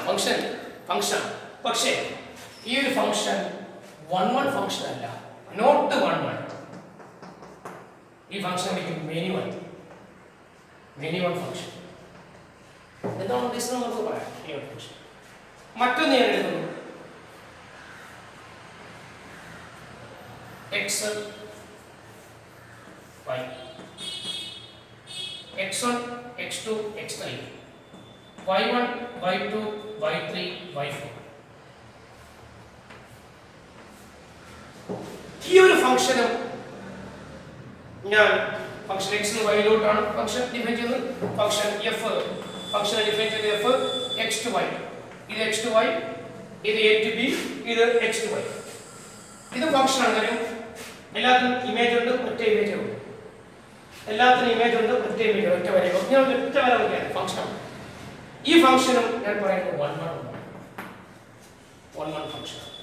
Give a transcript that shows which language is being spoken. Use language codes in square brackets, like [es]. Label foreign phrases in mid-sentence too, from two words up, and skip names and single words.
[ml] ഫംഗ്ഷൻ പക്ഷേ ഈ ഒരു ഫംഗ്ഷൻ [en] one function [ml] അല്ല, [en] not one. [ml] ഈ [en] function many one function. [ml] എന്താണ് ഉദ്ദേശിച്ചത് നമുക്ക് പറയാം. മറ്റൊന്ന് ഞാൻ എഴുതുന്നു, x y x1 x2 x3 y1 y2 y3 y4. ഈ ഒരു ഫംഗ്ഷനും ഞാൻ ഫംഗ്ഷൻ x ന് y ലോട്ടാണ് [en] function define [ml] ചെയ്യുന്നത്. [en] function f function define [ml] ചെയ്ത് [en] f x to y, [ml] ഇത് [en] x to y, [ml] ഇത് [en] a to b, [ml] ഇത് [en] x to y. [ml] ഇത് ഫംഗ്ഷൻ ആണ്. കാര്യം എല്ലാത്തിനും ഇമേജ് ഉണ്ട്, ഒറ്റ ഇമേജ് ഉണ്ട്. എല്ലാത്തിനും ഇമേജ് ഉണ്ട്, ഒറ്റ ഇമേജ്, ഒറ്റ വര. ഞാൻ ഒറ്റ വര വയ്ക്കുകയാണ് ഫംഗ്ഷൻ. ഈ ഫംഗ്ഷനും ഞാൻ പറയുന്നത് [en] one function.